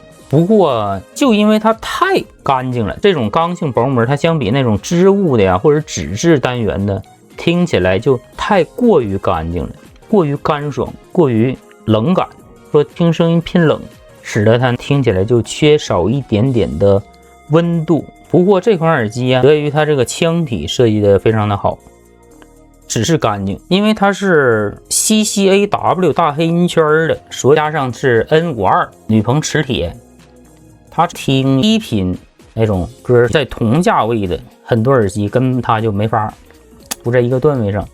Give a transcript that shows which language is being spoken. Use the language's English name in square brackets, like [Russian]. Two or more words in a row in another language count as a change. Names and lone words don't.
[Chinese] 不過就因為它太乾淨了，這種刚性薄膜它相比那種織物的呀或者紙質單元的聽起來就太過於乾淨了，過於乾爽，過於冷感，說聽聲音偏冷，使得它聽起來就缺少一點點的溫度。不过這款耳機啊，得益於它這個腔體設計的非常的好，只是乾淨，因為它是 CCAW 大黑音圈的，所以加上是 N52 鋁硼磁鐵，它聽低頻那種歌，在同價位的很多耳机跟它就没法不在一個段位上。